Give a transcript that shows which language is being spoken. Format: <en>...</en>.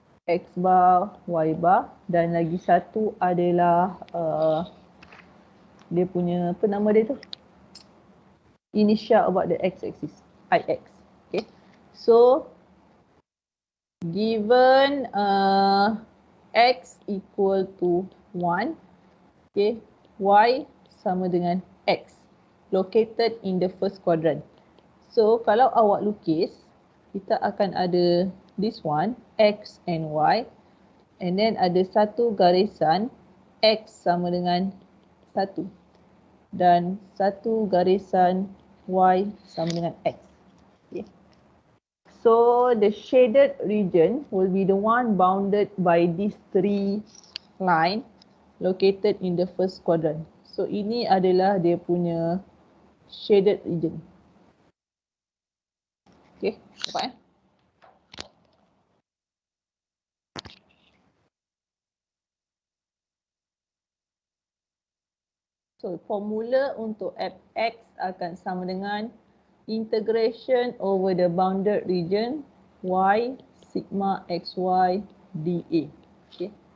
<ms>X bar, y bar dan lagi satu adalah dia punya apa nama dia tu?</ms> <en>Initial about the x-axis, ix. Okay. So given X equal to 1. Okay, Y</en> <ms>sama dengan</ms> <en>X. Located in the first quadrant.</en> <ms>So, kalau awak lukis, kita akan ada</ms> <en>this one, X and Y. And then</en> <ms>ada satu garisan, X sama dengan 1. Dan satu garisan Y sama dengan X. Okay.</ms> <en>So, the shaded region will be the one bounded by these three lines located in the first quadrant.</en> <ms>So, ini adalah dia punya shaded region.</ms> <en>Okay,</en> <ms>nampak</ms> <en>So, formula</en> <ms>untuk fx akan sama dengan</ms> <en>integration over the bounded region y sigma xy dA. Okay.</en>